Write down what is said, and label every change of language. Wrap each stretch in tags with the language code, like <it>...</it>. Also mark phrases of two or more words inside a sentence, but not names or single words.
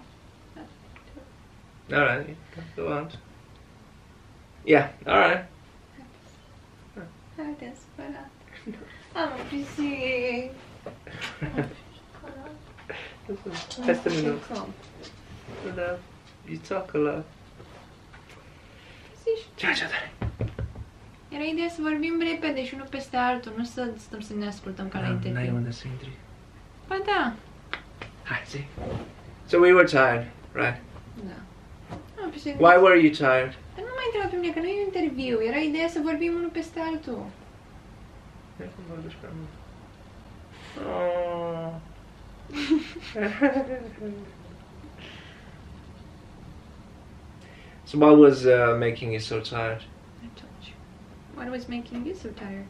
<en>Alright, go on. Yeah, alright.</en> <ro>Precis. Testa minuto.</ro> <en>You talk a lot.</en> <ro>Era ideea să vorbim repede și unul peste altul, nu să stăm să ne ascultăm ca la interviu. N-ai unde să intri. Ba da. Hai, zi.</ro> <en>So we were tired, right?</en> <ro>Da.</ro> <en>Why were you tired?</en> <ro>Dar nu mai întreba pe mine, că nu e un interviu. Era ideea să vorbim unul peste altul.</ro> <en>Oh. So what was making you so tired? I told you. What was making you so tired?</en>